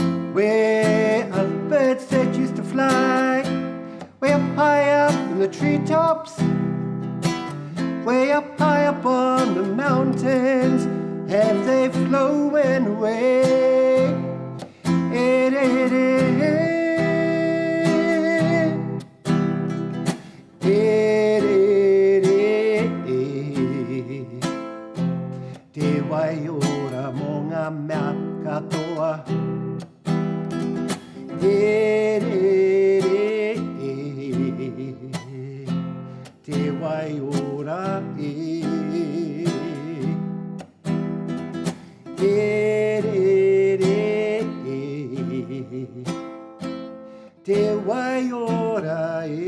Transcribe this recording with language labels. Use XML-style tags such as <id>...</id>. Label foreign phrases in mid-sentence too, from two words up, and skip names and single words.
<en>where a birds that used to fly, way up high up in the treetops, way up high up on the mountains, have they flown away?</en> <mi>Te wai ora mo ngā mea katoa. Te wai ora te wai ora</mi>